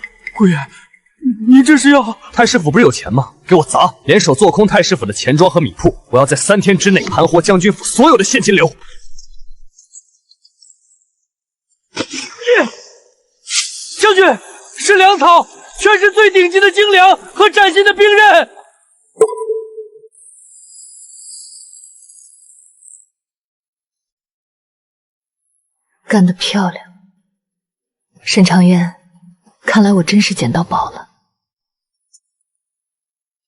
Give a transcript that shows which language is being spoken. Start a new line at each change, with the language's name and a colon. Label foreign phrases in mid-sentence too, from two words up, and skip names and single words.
Chinese: 姑爺，你這是要…… 太師府不是有錢嗎？給我砸，聯手做空太師府的錢莊和米鋪。我要在3天之內盤活將軍府所有的現金流。將軍，是糧草，全是最頂級的精糧和嶄新的兵刃。幹得漂亮，沈長燕，看來我真是撿到寶了。